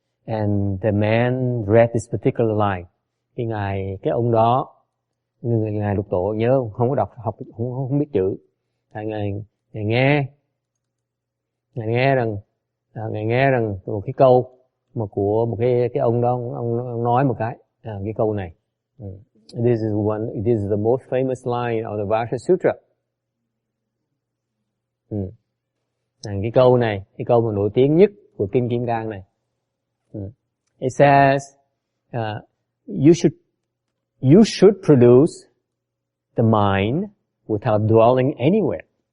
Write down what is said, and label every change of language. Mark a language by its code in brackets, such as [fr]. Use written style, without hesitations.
[en] And the man read this particular line. [vi] Cái ông đó, ngài Lục Tổ nhớ không có học không biết chữ. Ngài nghe rằng một cái câu mà của một cái ông đó, ông nói một cái câu này. [en] This is the most famous line of the Vajra Sutra. [vi] Cái câu này, cái câu mà nổi tiếng nhất của kinh Kim Cang này. [en] It says, you should produce the mind without dwelling anywhere.